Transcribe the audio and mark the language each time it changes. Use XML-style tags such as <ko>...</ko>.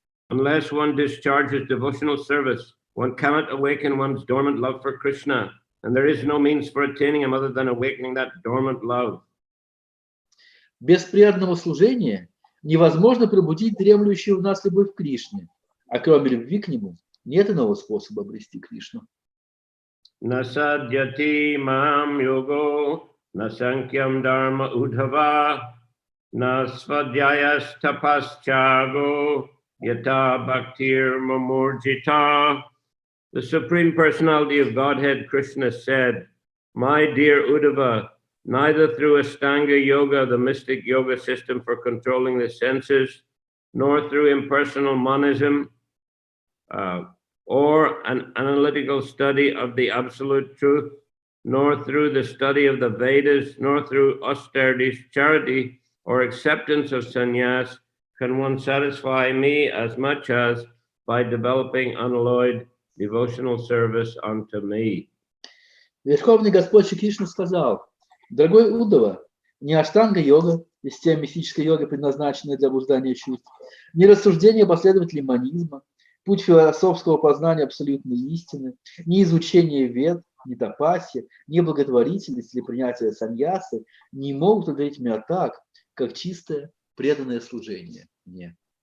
<en>Unless one discharges devotional service, one cannot awaken one's dormant love for Krishna, and there is no means for attaining him other than awakening that dormant love.</en> <ru>Без преданного служения невозможно пробудить дремлющую в нас любовь к Кришне, а кроме любви к нему нет иного способа обрести Кришну.</ru> <sa>Nasadyati mam yogo nasankyam dharma udhava nasvadhyayas tapaschago yata bhaktir mamurjita.</sa> <en>The Supreme Personality of Godhead, Krishna, said, my dear Uddhava, neither through Ashtanga Yoga, the mystic yoga system for controlling the senses, nor through impersonal monism, or an analytical study of the absolute truth, nor through the study of the Vedas, nor through austerities, charity, or acceptance of sannyas, can one satisfy me as much as by developing unalloyed devotional service unto me.</en> <ru>Верховный Господь Шри Кришна сказал, дорогой Уддава, ни аштанга-йога, система мистической йога, предназначенная для обуздания чувств, ни рассуждения последователей манизма, путь философского познания абсолютной истины, ни изучение вед, ни тапасья, ни благотворительность или принятие саньясы не могут удовлетворить меня так, как чистое преданное служение мне.</ru>